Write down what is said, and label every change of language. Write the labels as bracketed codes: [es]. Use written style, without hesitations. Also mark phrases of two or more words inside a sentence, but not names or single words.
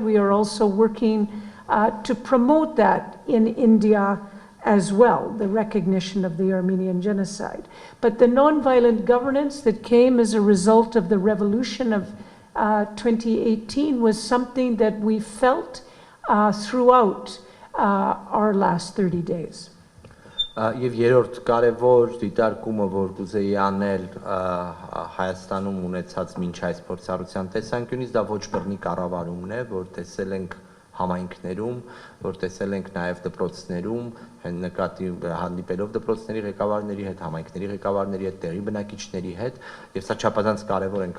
[en] We are also working to promote that in India as well, the recognition of the Armenian genocide. But the nonviolent governance that came as a result of the revolution of 2018 was something that we felt throughout our last 30 days. [hy] Եվ երրորդ կարևոր դիտարկումը, որ կուզեի անել Հայաստանում ունեցած մինչ այս փորձառության տեսանկյունից, դա ոչ բռնի կառավարումն է, որ տեսել ենք համայնքներում, որ տեսել ենք նաև դպրոցներում, նկատի հանդիպելով դպրոցների ղեկավարների հետ, համայնքների ղեկավարների հետ, տեղի բնակիչների հետ, եւ սա չափազանց կարևոր ենք